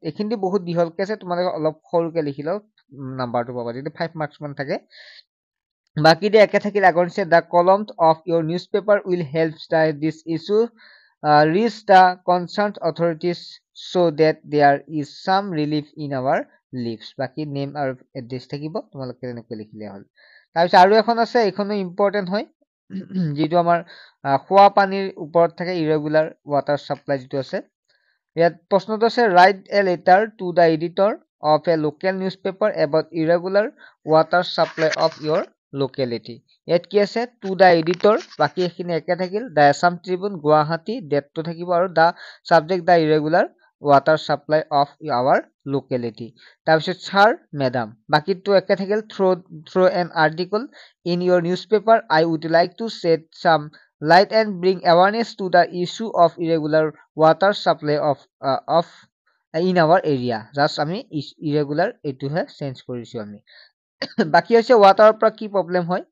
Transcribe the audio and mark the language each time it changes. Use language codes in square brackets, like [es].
[as] এইখিনি বহুত দীঘলকে আছে, তোমালোকে অলপ সৰুকে লিখি লও, নাম্বাৰটো পাবা। যদি 5 মাৰ্কছ মান থাকে বাকি দিয়ে একে থাকিলে আগৰ নিচিনা [en] the columns of your newspaper will help this issue reach the concerned authorities so that there is some relief in our lives. [as] বাকি নেম আৰু এড্ৰেছ থাকিব, তোমালোকে এনেকৈ লিখিলে হ'ল। তাৰপিছত আৰু এখন আছে, এইখনো ইম্পৰ্টেণ্ট হয়, যিটো আমাৰ খোৱা পানীৰ ওপৰত থাকে, ইৰেগুলাৰ ৱাটাৰ ছাপ্লাই যিটো আছে। ইয়াত প্ৰশ্নটো আছে [en] Write a letter to the editor of a local newspaper about irregular water supply of your locality. [as] ইয়াত কি আছে [en] to the editor, [as] বাকি এখিনি একে থাকিল দ্য আছাম ট্ৰিবিউন গুৱাহাটী, ডেটটো থাকিব আৰু [en] The subject the irregular water supply of our locality. [as] তাৰপিছত ছাৰ মেডাম, বাকিটো একে থাকিল [en] through an article in your newspaper. I would like to shed some light and bring awareness to the issue of irregular water supply of in our area. [as] Just আমি irregular এইটোহে change কৰিছো আমি। বাকি হৈছে ৱাটাৰৰ পৰা কি প্ৰব্লেম হয়।